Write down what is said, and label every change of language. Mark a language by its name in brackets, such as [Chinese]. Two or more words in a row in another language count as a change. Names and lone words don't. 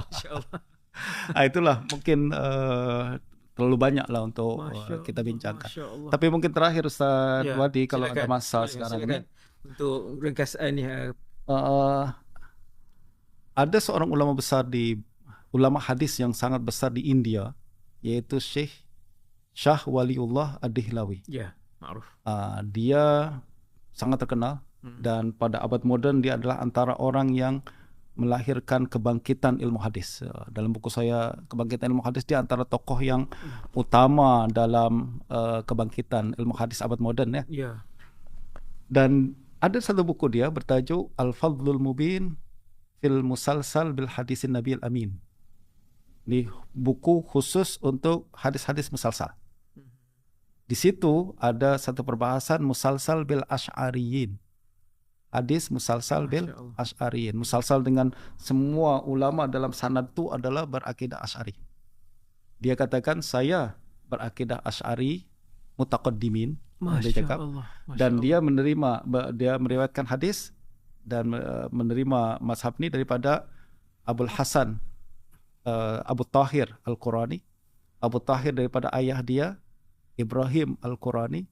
[Malay] Itulah mungkin terlalu banyak lah untuk kita bincangkan. Tapi mungkin terakhir Ustaz Wadi, kalau ada masa sekarang ini. Untuk ringkasan ni. Ada seorang ulama besar ulama hadis yang sangat besar di India, yaitu Syah Waliullah Ad-Dihlawi. Ya, ma'ruf. Dia sangat terkenal dan pada abad modern dia adalah antara orang yang melahirkan kebangkitan ilmu hadis. Dalam buku saya Kebangkitan Ilmu Hadis, dia antara tokoh yang utama dalam kebangkitan ilmu hadis abad modern ya. Dan ada satu buku dia bertajuk Al-Fadlul Mubin fil Musalsal bil Hadisin Nabil Amin. Ini buku khusus untuk hadis-hadis musalsal. Di situ ada satu perbahasan musalsal bil Asy'ariyin. Hadis musalsal bil Asy'ariyin. Musalsal dengan semua ulama dalam sanad itu adalah berakidah Asy'ari. Dia katakan, saya berakidah Asy'ari mutaqaddimin. Dia cakap. Dan dia meriwayatkan hadis dan menerima mazhab ni daripada Abul Hasan Abu Tahir Al-Qurani. Abu Tahir daripada ayah dia Ibrahim Al-Qurani.